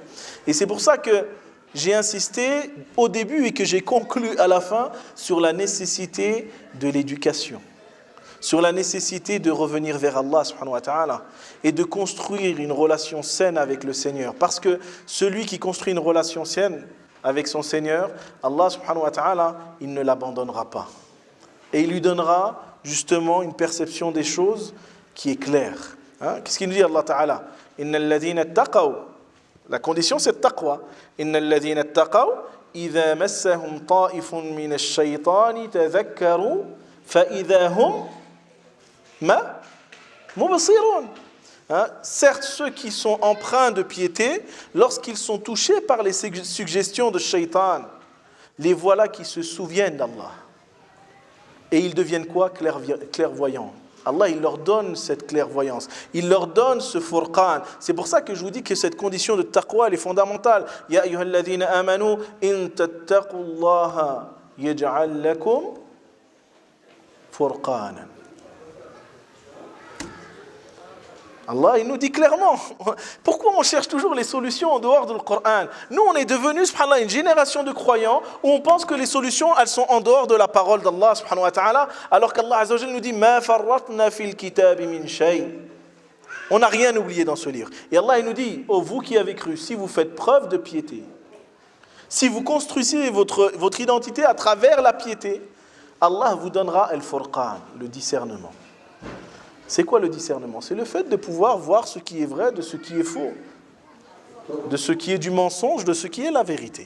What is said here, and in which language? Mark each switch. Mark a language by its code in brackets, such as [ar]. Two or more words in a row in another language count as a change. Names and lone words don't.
[fr] Et c'est pour ça que j'ai insisté au début et que j'ai conclu à la fin sur la nécessité de l'éducation, sur la nécessité de revenir vers Allah [ar] سبحانه وتعالى [fr] et de construire une relation saine avec le Seigneur. Parce que celui qui construit une relation saine avec son Seigneur, Allah [ar] سبحانه وتعالى, [fr] il ne l'abandonnera pas. Et il lui donnera justement une perception des choses qui est claire. Qu'est-ce qu'il nous dit Allah ta'ala? [ar] إن الذين اتقوا. [fr] La condition c'est taqwa. [ar] إن الذين اتقوا إذا مسهم طائف من الشيطان تذكروا فإذا هم مبصرون. [fr] Certes, ceux qui sont empreints de piété, lorsqu'ils sont touchés par les suggestions de Shaitan, les voilà qui se souviennent d'Allah. Et ils deviennent quoi? Clairvoyants. Allah, il leur donne cette clairvoyance. Il leur donne ce furqan. C'est pour ça que je vous dis que cette condition de taqwa, elle est fondamentale. [ar] يا أيها الذين آمنوا إن تتقوا الله يجعل لكم فرقانا. [fr] Allah, il nous dit clairement. Pourquoi on cherche toujours les solutions en dehors du Coran? Nous, on est devenus, subhanallah, une génération de croyants où on pense que les solutions, elles sont en dehors de la parole d'Allah, [ar] سبحانه وتعالى, [fr] alors qu'Allah [ar] عز وجل [fr] nous dit [ar] ما فرطنا في الكتاب من شيء. [fr] On n'a rien oublié dans ce livre. Et Allah, il nous dit, oh, vous qui avez cru, si vous faites preuve de piété, si vous construisez votre identité à travers la piété, Allah vous donnera al-furqan, le discernement. C'est quoi le discernement? C'est le fait de pouvoir voir ce qui est vrai de ce qui est faux, de ce qui est du mensonge, de ce qui est la vérité.